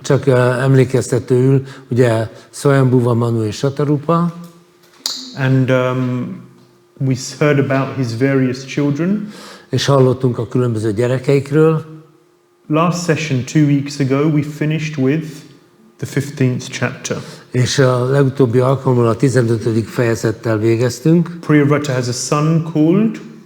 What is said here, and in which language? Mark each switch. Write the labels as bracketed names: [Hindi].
[Hungarian] Csak emlékeztetőül, ugye Swayambhuva Manu és Shatarupa. [English] And we heard about his various children. [Hungarian] És hallottunk a különböző gyerekeikről. [English] Last session, 2 weeks ago, we finished with the 15th chapter. [Hungarian] És a legutóbbi alkalommal a 15. fejezettel végeztünk. [English] Priyavrata has a son called...